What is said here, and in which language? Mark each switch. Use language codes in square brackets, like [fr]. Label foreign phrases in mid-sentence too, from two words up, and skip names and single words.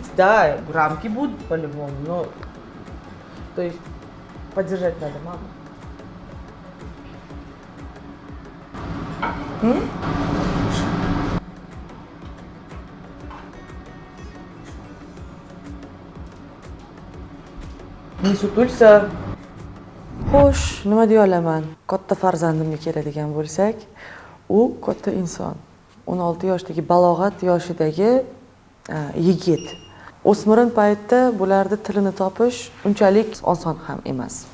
[ru] Да, рамки будут по-любому, но то есть поддержать надо маму. Не sutilsa. [uz] Xo'sh, nima deya olaman? Katta farzandimga keladigan bo'lsak, u katta inson. 16 yoshdagi balog'at yoshidagi yigit. O'smirin paytda bularda tilini topish unchalik oson ham emas.